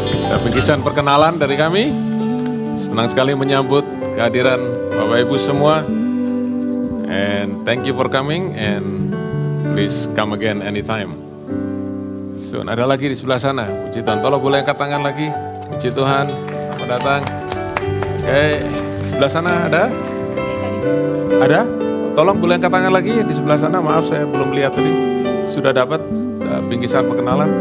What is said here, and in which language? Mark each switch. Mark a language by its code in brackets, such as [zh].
[id] Ada bingkisan perkenalan dari kami. Senang sekali menyambut kehadiran Bapak Ibu semua. [en] And thank you for coming and please come again anytime. [id] So, ada lagi di sebelah sana. Puji Tuhan. Tolong boleh angkat tangan lagi. Puji Tuhan. Selamat datang. Oke, sebelah sana ada? Ada? Tolong boleh angkat tangan lagi di sebelah sana. Maaf saya belum lihat tadi. Sudah dapat bingkisan perkenalan?